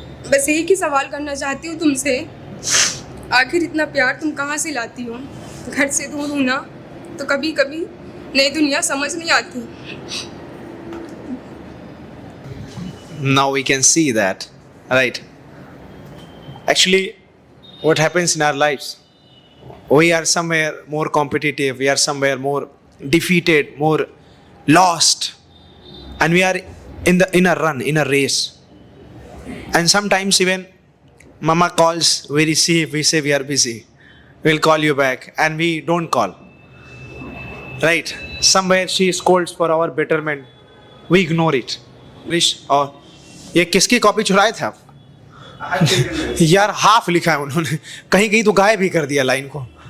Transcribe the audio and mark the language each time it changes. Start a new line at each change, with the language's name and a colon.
Hindi: बस एक ही सवाल करना चाहती हूँ तुमसे, आखिर इतना प्यार तुम कहाँ से लाती हो? घर से दूर हूँ ना, तो कभी कभी नई दुनिया समझ नहीं आती।
English: Now we can see that, right? Actually, what happens in our lives? We are somewhere more competitive, we are somewhere more defeated, more lost, and we are in a run, in a race. And sometimes even mama calls, we receive, we say we are busy, we'll call you back, and we don't call. Right? Somewhere she scolds for our betterment, we ignore it.
Hindi: और ये किसकी copy चुराए थे आप? यार half लिखा है उन्होंने, कहीं कहीं तो गायब भी कर दिया लाइन को.